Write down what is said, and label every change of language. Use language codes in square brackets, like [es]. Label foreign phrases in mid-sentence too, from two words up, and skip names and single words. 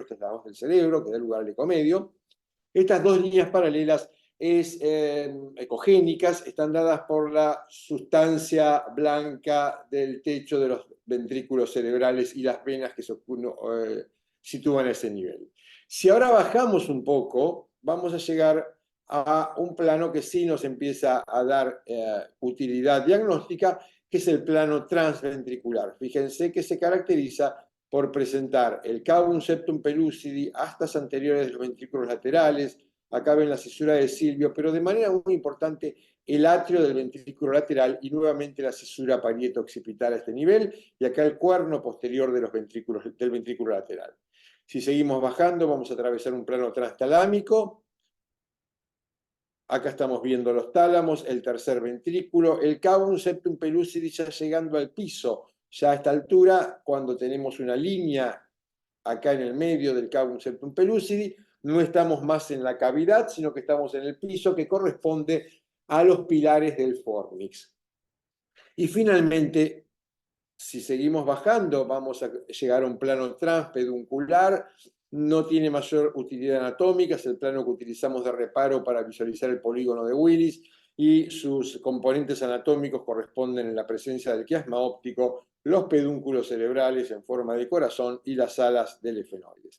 [es] Esta es la hoz del cerebro, que da lugar al eco medio. Estas dos líneas paralelas ecogénicas están dadas por la sustancia blanca del techo de los ventrículos cerebrales y las venas que se sitúan a ese nivel. Si ahora bajamos un poco, vamos a llegar a un plano que sí nos empieza a dar utilidad diagnóstica, que es el plano transventricular. Fíjense que se caracteriza por presentar el cavum septum pellucidi, astas anteriores de los ventrículos laterales. Acá ven la cisura de Silvio, pero de manera muy importante el atrio del ventrículo lateral y nuevamente la cisura parieto-occipital a este nivel, y acá el cuerno posterior de del ventrículo lateral. Si seguimos bajando, vamos a atravesar un plano transtalámico. Acá estamos viendo los tálamos, el tercer ventrículo, el cavum septum pellucidi ya llegando al piso. Ya a esta altura, cuando tenemos una línea acá en el medio del cavum septum pellucidi, no estamos más en la cavidad, sino que estamos en el piso, que corresponde a los pilares del fornix. Y finalmente, si seguimos bajando, vamos a llegar a un plano transpeduncular. No tiene mayor utilidad anatómica, es el plano que utilizamos de reparo para visualizar el polígono de Willis, y sus componentes anatómicos corresponden en la presencia del quiasma óptico, los pedúnculos cerebrales en forma de corazón y las alas del efenoides.